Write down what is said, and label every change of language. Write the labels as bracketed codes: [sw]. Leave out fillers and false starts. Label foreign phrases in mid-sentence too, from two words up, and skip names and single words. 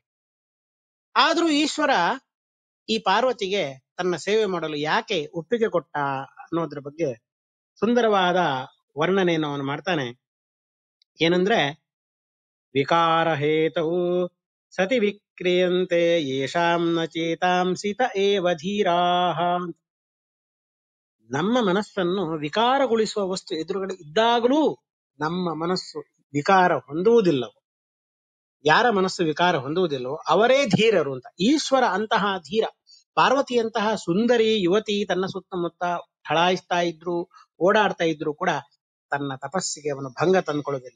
[kn] ಆದ್ರೂ ಈಶ್ವರ ಈ ಪಾರ್ವತಿಗೆ ತನ್ನ ಸೇವೆ ಮಾಡಲು ಯಾಕೆ ಒಪ್ಪಿಗೆ ಕೊಟ್ಟ ಅನ್ನೋದ್ರ ಬಗ್ಗೆ ಸುಂದರವಾದ ವರ್ಣನೆಯನ್ನು ಅವನು ಮಾಡ್ತಾನೆ. [sa] ಏನಂದ್ರೆ, ವಿಕಾರ ಹೇತವು ಸತಿ ವಿಕ್ರಿಯಂತೆ ಯೇಷಾಂ ನ ಚೇತಾಂಸಿತ ಏವ ಧೀರಾಹ. [kn] ನಮ್ಮ ಮನಸ್ಸನ್ನು ವಿಕಾರಗೊಳಿಸುವ ವಸ್ತು ಎದುರುಗಡೆ ಇದ್ದಾಗಲೂ ನಮ್ಮ ಮನಸ್ಸು ವಿಕಾರ ಹೊಂದುವುದಿಲ್ಲವೋ, ಯಾರ ಮನಸ್ಸು ವಿಕಾರ ಹೊಂದುವುದಿಲ್ಲವೋ ಅವರೇ ಧೀರರು ಅಂತ. ಈಶ್ವರ ಅಂತಹ ಧೀರ. ಪಾರ್ವತಿಯಂತಹ ಸುಂದರಿ ಯುವತಿ ತನ್ನ ಸುತ್ತಮುತ್ತ ಠಳಾಯಿಸ್ತಾ ಇದ್ರು, ಓಡಾಡ್ತಾ ಇದ್ರು ಕೂಡ ತನ್ನ ತಪಸ್ಸಿಗೆ ಅವನು ಭಂಗ ತಂದುಕೊಳ್ಳುವುದಿಲ್ಲ.